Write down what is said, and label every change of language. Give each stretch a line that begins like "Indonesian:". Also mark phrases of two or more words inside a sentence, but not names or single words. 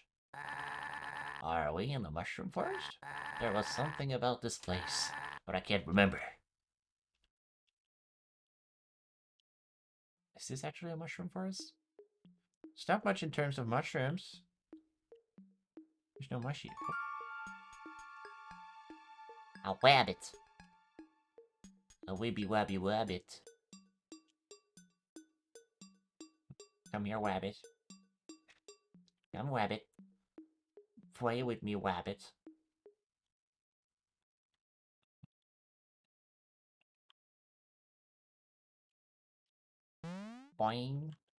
English: Are we in the mushroom forest? There was something about this place, but I can't remember. Is this actually a mushroom forest? It's not much in terms of mushrooms. There's no mushy. A wabbit. A wibby wabby wabbit. Come here, wabbit. Come, wabbit. Play with me, wabbit. Boing.